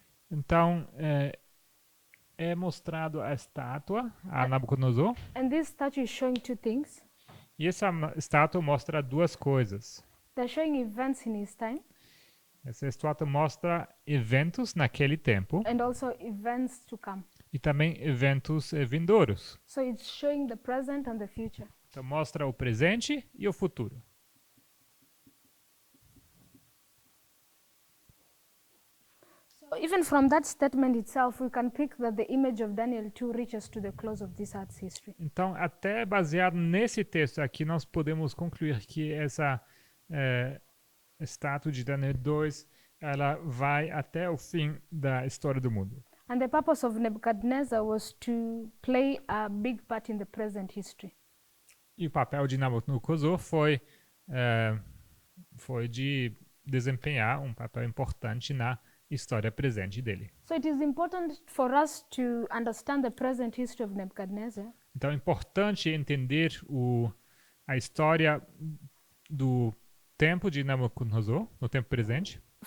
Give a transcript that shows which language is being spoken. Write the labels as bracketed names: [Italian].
[Portuguese] Então, é mostrado a estátua a Nabucodonosor. [English] And this statue is showing two things. [Portuguese] E essa estátua mostra duas coisas. [English] They're showing events in his time. [Portuguese] Essa estátua mostra eventos naquele tempo [English] And also events to come. [Portuguese] e também eventos vindouros. [English] So it's showing the present and the future. [Portuguese] Então mostra o presente e o futuro. [English] So even from that statement itself, we can pick that the image of Daniel 2 reaches to the close of this earth's history. [Portuguese] Então, até baseado nesse texto aqui, nós podemos concluir que essa estátua de Daniel 2, ela vai até o fim da história do mundo. [English] And the purpose of Nebuchadnezzar was to play a big part in the present history. [Portuguese] E o papel de Nabucodonosor foi de desempenhar um papel importante na história presente dele. [English] So it is important for us to understand the present history of Nebuchadnezzar [Portuguese] Então é importante entender a história do tempo de Nabucodonosor, no tempo presente,